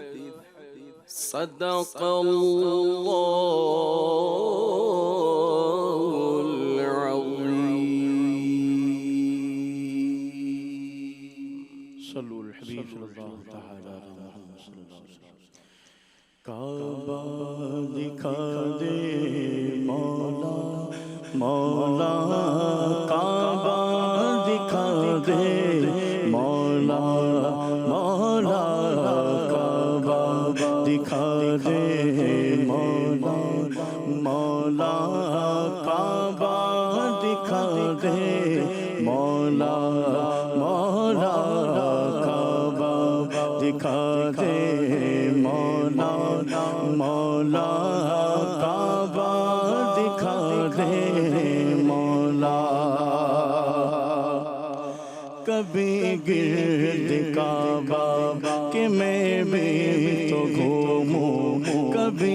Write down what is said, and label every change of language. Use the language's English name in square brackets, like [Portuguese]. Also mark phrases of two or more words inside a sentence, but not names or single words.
[Arabic] صدق الله العظيم. صلوا الحبيب صلى الله تعالى على محمد صلى الله عليه وسلم. [Urdu] کعبہ دکھا دے مولا مولا، کعبہ دکھا دے مولا مولا، کعبہ دکھا دے مولا مولا، کعبہ دکھا دے مولا مولا. دکھا دے مولا مولا کعبہ دکھا دے مولا کبھی گرد کعبہ کہ میں بھی تو گھوموں کبھی